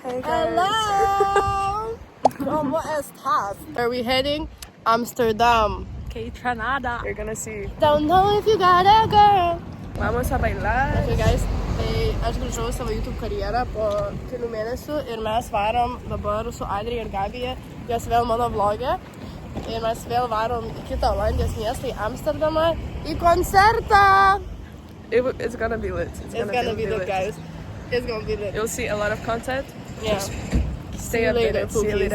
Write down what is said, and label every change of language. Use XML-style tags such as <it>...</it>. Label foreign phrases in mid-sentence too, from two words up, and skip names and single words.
<en>Hey guys. Hello!</en> <es>¿Cómo estás?</es> <en>Where are we heading? Amsterdam. Canada. You're gonna see. Don't know if you got a girl.</en> <es>Vamos a bailar.</es> <en>Okay guys,</en> <lt>tai aš grįžau savo YouTube karjerą po kelių mėnesių ir mes varom dabar su Adrija ir Gabija, jos vėl mano vlogė. Ir mes vėl varom į kitą Olandijos miestą, į Amsterdamą, į koncertą.</lt> <en>It's gonna be lit. It's gonna be lit, guys. It's gonna be lit. You'll see a lot of content. Yeah. Stay you later, updated. See you cookies.</en>